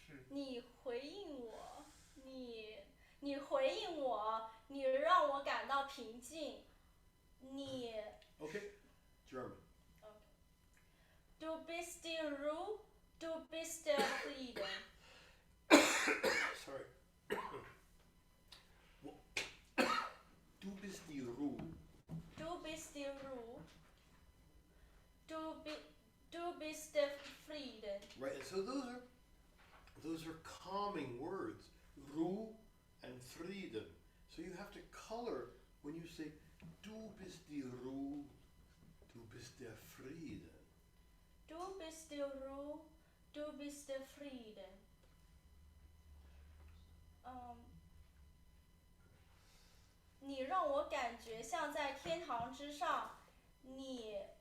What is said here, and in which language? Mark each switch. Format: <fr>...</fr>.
<zh>你回应我，你回应我，你让我感到平静，你。</zh> <en>Okay, German.</en> <de>Du bist die Ruhe, du bist der Frieden.</de> <en>Sorry.</en> <de>Du bist die Ruhe. Du bist die Ruhe. Du bist der Frieden.</de> <en>Right, so those are calming words. Ruhe and Frieden. So you have to color when you say</en> <de>du bist die Ruhe, du bist der Frieden. Du bist die Ruhe, du bist der Frieden.</de> <zh>你让我感觉像在天堂之上，你。</zh>